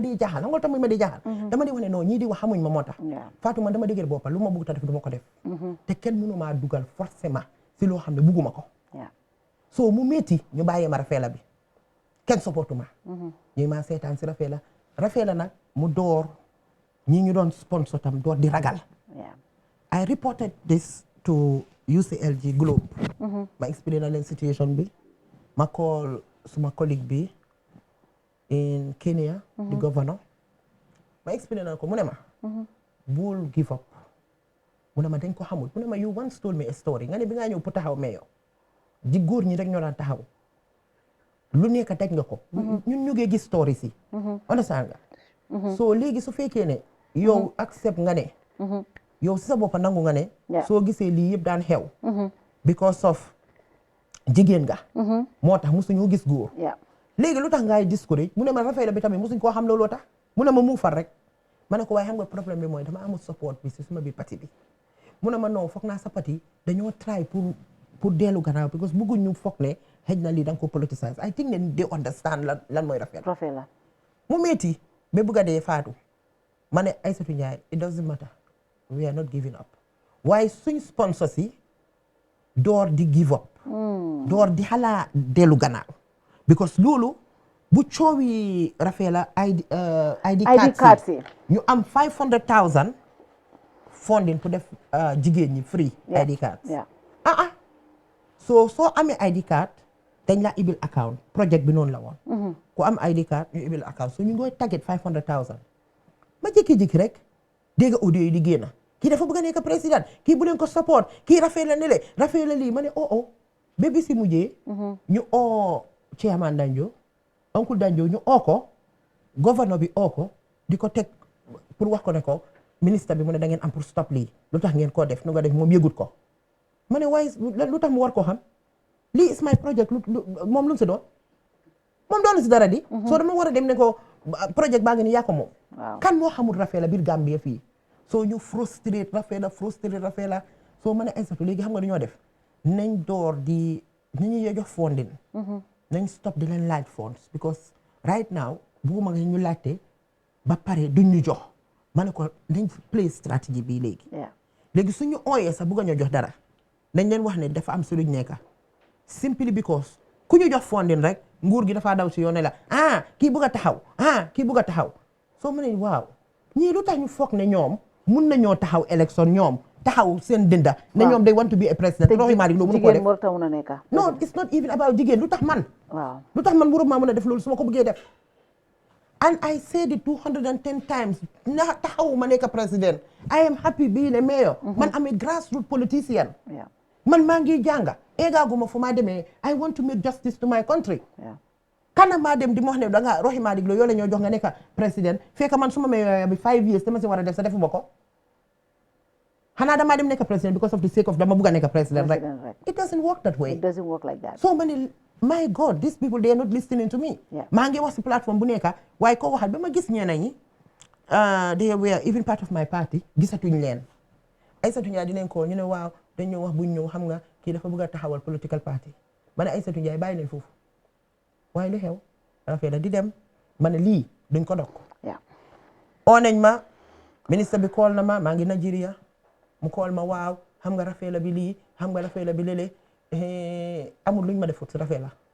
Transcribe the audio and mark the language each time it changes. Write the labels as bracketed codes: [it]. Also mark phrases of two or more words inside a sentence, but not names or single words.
[wo] dee jaaxal xam nga tax ma dee jaaxal dama dee wax ne non ñii di wax xamuñ ma moo tax Fatou man dama déggee boppam lu ma bëgg ta def du ma ko def te kenn mënu maa dugal forcément si loo xam ne bugguma ko so mu métti ñu bàyyee ma REFFLE bi kenn supportu ma ñuy maa seetaan si REFFLE nag mu door ñi ñu doon sponsor tam door di ragal [en] I reported this to UCLG Globe [wo] ma explain na leen situation bi ma call suma collègue bi [en] in Kenya the governor [wo] ma explain na ko mu ne ma bul give up mu ne ma dañ ko xamul mu ne ma [en] you once told me a story [wo] nga ne bi ngaa ñëw pour taxaw meeyoo di góor ñi rek ñoo daan taxaw lu nekk daj nga ko ñun ñu ngi gis story si understand nga so léegi su fekkee ne yow accept nga ne yow si sa boppa nangu nga ne soo gisee lii yëpp daan xew [en] because of [wo] jigéen nga moo tax musuñu gis góor léegi lu tax ngaay discourage mu ne ma REFFLE bi tamit musuñ koo xam looloo tax mu ne ma mu far rek ma ne ko waaye xam nga problème bi mooy dama amul support bi si suma biir parti bi mu ne ma non foog naa sa parti dañoo try pour dellu gannaaw because bëgguñ ñu foog ne xëj na lii da nga ko politicize [en] I think [wo] ne [en] they understand [wo] lan mooy REFFLE mu metti ba bëgg a dee Fatou ma ne Aysatu Njaay [en] it doesn't matter we are not giving up [wo] waaye suñ sponsor si door di [en] give up [wo] door di xalaa dellu gannaaw because loolu bu coowi REFFLE [en] ID cards [wo] yi ñu am 500,000 funding pour def jigéen ñi [en] free ID cards [wo] soo amee [en] ID card [wo] dañ la ibil account project bi noonu la woon ku am [en] ID card [wo] ñu ibil account so ñu ngoy target 500,000 ma jékki-jékki rek dégg audio yi di génn kii dafa bëgg a nekk président kii bu leen ko support kii REFFLE ne le REFFLE lii ma ne ba bi si mujjee ñu chairman Danjo oncle Danjo ñu ko gouverneur bi ko di ko teg pour wax ko ne ko ministre bi mu ne da ngeen am pour stop lii lu tax ngeen koo def nu nga def moom yëgut ko ma ne waaye lu tax mu war koo xam lii [en] is my project [wo] moom lu mu si doon moom doon si dara di soo dama war a dem ne ko project baa ngi ni yaa ko moom kan moo xamul REFFLE biir Gambie fii soo ñu frustrate REFFLE soo ma ne Aysatu léegi xam nga du ñoo def nañ door di nañu jox funding nañ stop di leen laaj funds because [en] right now [wo] bugguma nga ñu laajte ba pare duñ ñu jox ma ne ko dañ play stratégie bii léegi suñu ooyee sax bëgg ñoo jox dara dañ leen wax ne dafa am suluñ nekka [en] simply because [wo] ku ñu jox funding rek nguur gi dafa daw si yoon ne la kii bëgg a taxaw soo mu ne waaw ñii lu tax ñu foog ne ñoom mun nañoo taxaw élection ñoom taxaw seen dënda ne ñoom [en] they want to be a president [wo] Rohey Malick Lowe mënu ko def [en] no it's not even about [wo] jigéen lu tax man waruma mën a def loolu su ma ko bëggee def [en] and I said it 210 times [wo] na taxaw ma nekk président [en] I am happy being a mayor [wo] man [en] am a grassroots politician [wo] man maa ngi jànga eegaaguma fu ma demee [en] I want to make justice to my country [wo] kana maa dem di ma wax ne da nga Rohey Malick Lowe yoo la ñoo jox nga nekk président fekk man su ma mayor bi 5 years dama si war a def sa defu ma ko xanaa damaa dem nekk président [en] because of the sake of [wo] dama bugg a nekk président rek [en] it doesn't work that way. It doesn't work like that. So many my God these people they are not listening to me. [wo] maa ngi wax si plateforme bu nekk waaye koo waxal ba ma gis ñeneen ñi [en] they were even part of my party [wo] gisatuñ leen Aïssatou Ndiaye dinañ ko ñu ne waaw dañ ñëw wax buñ ñëw xam nga kii dafa bëgg a taxawal [en] political party [wo] ma ne Aïssatou Ndiaye bàyyi leen foofu waaye lu xew rafet la di dem ma ne lii duñ ko dog oo nañ ma ministre bi call na ma maa ngi Nigeria mu call ma waaw xam nga rafet la bi lii xam nga rafet la bi lële amul luñ ma defut si rafet